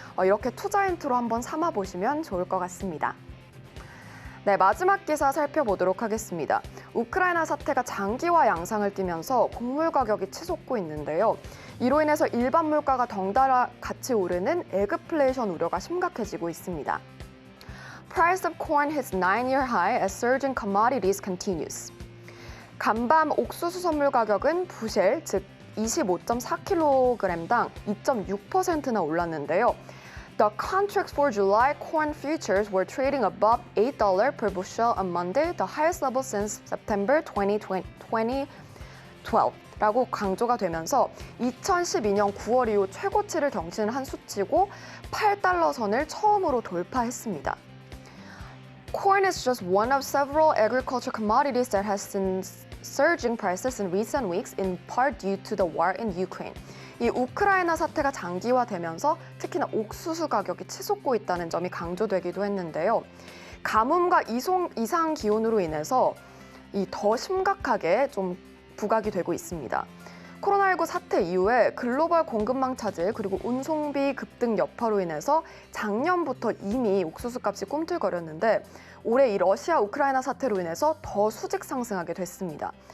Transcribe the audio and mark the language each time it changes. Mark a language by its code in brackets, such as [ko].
[ko] 이렇게 투자 힌트로 한번 삼아보시면 좋을 것 같습니다. 네, 마지막 기사 살펴보도록 하겠습니다. 우크라이나 사태가 장기화 양상을 띠면서 곡물 가격이 치솟고 있는데요. 이로 인해서 일반 물가가 덩달아 같이 오르는 에그플레이션 우려가 심각해지고 있습니다. [en] Price of corn hits 9-year high as surge in commodities continues. [ko] 간밤 옥수수 선물 가격은 부셸, 즉 25.4kg당 2.6%나 올랐는데요. [en] The contracts for July corn futures were trading above $8 per bushel on Monday, the highest level since September 2012. [ko] 라고 강조가 되면서 2012년 9월 이후 최고치를 경신한 수치고 $8 선을 처음으로 돌파했습니다. [en] Corn is just one of several agriculture commodities that has seen surging prices in recent weeks, in part due to the war in Ukraine. [ko] 이 우크라이나 사태가 장기화되면서 특히나 옥수수 가격이 치솟고 있다는 점이 강조되기도 했는데요. 가뭄과 이상 기온으로 인해서 더 심각하게 좀 부각이 되고 있습니다. 코로나19 사태 이후에 글로벌 공급망 차질 그리고 운송비 급등 여파로 인해서 작년부터 이미 옥수수 값이 꿈틀거렸는데 올해 이 러시아 우크라이나 사태로 인해서 더 수직 상승하게 됐습니다.